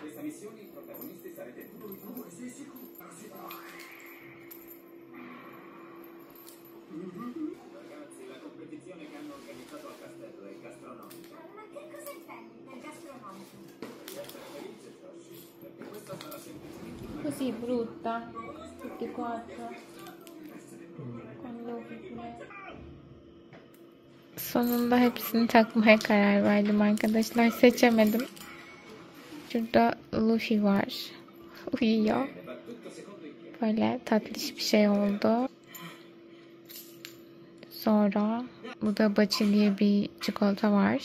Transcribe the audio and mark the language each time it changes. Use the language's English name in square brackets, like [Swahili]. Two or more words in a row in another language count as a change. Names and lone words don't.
[Italian] missioni i protagonisti sarete voi due, sei sicuro? Ragazzi, la competizione che hanno organizzato al castello è gastronomica. Ma che cosa intendi per gastronomico? Devi essere felice, Josh, perché questa sarà semplicemente una Così brutta. Tutti e quattro. [Turkish] Quando sonunda hepsini takmaya karar verdim arkadaşlar. Seçemedim. Şurada Luffy var. Uyuyor. Böyle tatlış bir şey oldu. Sonra burada Baci diye bir çikolata var.